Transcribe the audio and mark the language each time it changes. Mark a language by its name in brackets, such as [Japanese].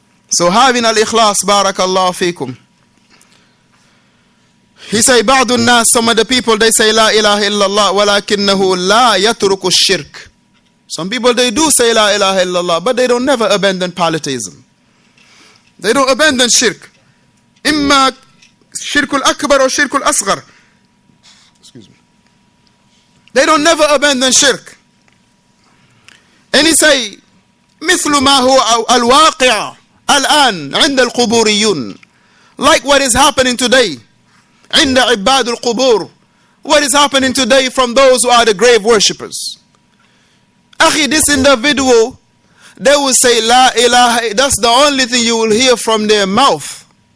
[English] So having al-ikhlas, barakallahu fikum. He say, [Arabic] بعض الناس, [English] some of the people, they say la ilaha illallah, [Arabic] ولكنه لا يترك الشرك. [English] Some people, they do say la ilaha illallah, but they don't never abandon polytheism. They don't abandon shirk. [Arabic] إما شرك الأكبر or شرك الأصغر. [English] Excuse me. They don't never abandon shirk. And he say, [Arabic] مثل ما هو الواقع الآن عند القبوريون. [English] Like what is happening today. [Arabic] عند عباد القبور. [English] What is happening today from those who are the grave worshippers. Akhi, this individual, they will say la ilaha, that's the only thing you will hear from their mouth.